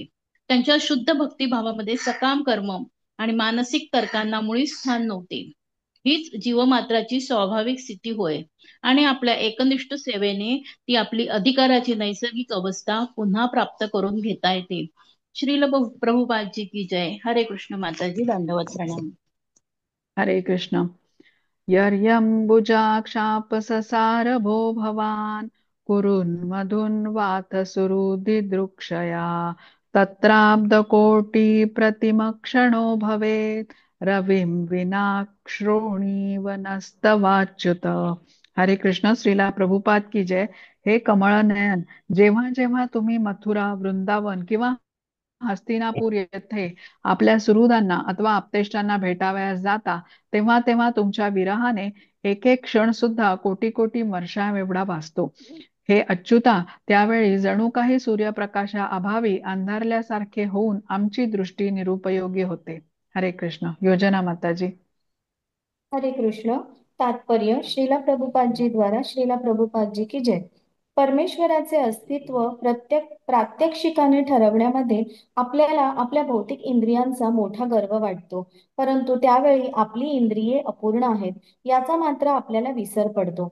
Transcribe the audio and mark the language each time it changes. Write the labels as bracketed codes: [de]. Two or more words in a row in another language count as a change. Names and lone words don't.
[mr] त्यांच्या शुद्ध भक्तिभावामध्ये सकाम कर्म आणि मानसिक तर्कांना मुळीच स्थान नव्हते. हीच जीवमात्राची स्वाभाविक स्थिती होय आणि आपल्या एकनिष्ठ सेवेने ती आपली अधिकाराची नैसर्गिक अवस्था पुन्हा प्राप्त करून घेता येते. [hi] श्रील प्रभुपादजी की जय. हरे कृष्ण माताजी. दंडवत प्रणाम. हरे कृष्ण. [sa] यर्यम्बुजाक्षापससार भो भवान् कुरुन्मधुन् वात सुहृदिदृक्षया तत्राब्धकोटिप्रतिमक्षणो भवेत् रविं विना श्रोणीवनस्तवाच्युत. हरे कृष्ण. [hi] श्रीला प्रभुपाद की जय. [mr] हे कमळनयन, जेव्हा जेव्हा तुम्ही मथुरा, वृंदावन किंवा हस्तिनापूर येथे आपल्या सुहृदांना अथवा आप्तेष्टांना भेटावयास जाता, तेव्हा तेव्हा तुमच्या विरहाने एक एक क्षण सुद्धा कोटी कोटी वर्षांएवढा भासतो. हे अच्युता, त्यावेळी जणू काही सूर्यप्रकाशा अभावी अंधारल्यासारखे होऊन आमची दृष्टी निरुपयोगी होते. हरे कृष्ण. योजना माताजी. हरे कृष्ण. [hi] तात्पर्य श्रीला प्रभुपादजी द्वारा श्रीला प्रभुपादजी की जय. [mr] परमेश्वराचे अस्तित्व प्रात्यक्षिकाने ठरवण्यामध्ये आपल्याला आपल्या भौतिक इंद्रियांचा मोठा गर्व वाटतो, परंतु त्यावेळी आपली इंद्रिये अपूर्ण आहेत याचा मात्र आपल्याला विसर पडतो.